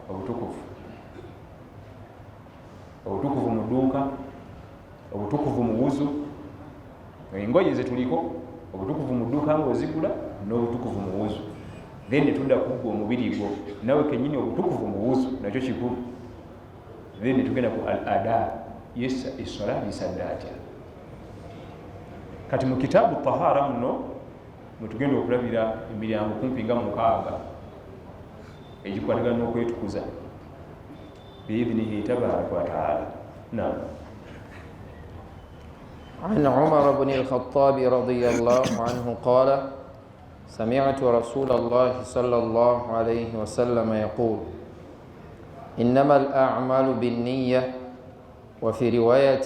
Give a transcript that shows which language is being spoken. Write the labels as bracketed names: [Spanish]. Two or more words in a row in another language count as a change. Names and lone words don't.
[Ganda] obutukuvu mu dduuka obutukuvu mu wuzu engoye zetuliko obutukuvu mu dduuka ng'ozigula n'obutukuvu mu wuzu then netudda kuggwa omubiri gwo nawe kennyini obutukuvu mu wuzu nakyo kikulu then netugenda ku al ada yes essola gisadde atya kati mu kitaabu tahara muno mwetugenda okulabira emiryango kumpi nga 6 egikwatagana n'okwetukuza [Arabic] بإذنه تبارك وتعالى [Ganda] naam [Arabic] عن عمر بن الخطاب رضي الله عنه قال سمعت رسول الله صلى الله عليه وسلم يقول إنما الأعمال بالنية وفي رواية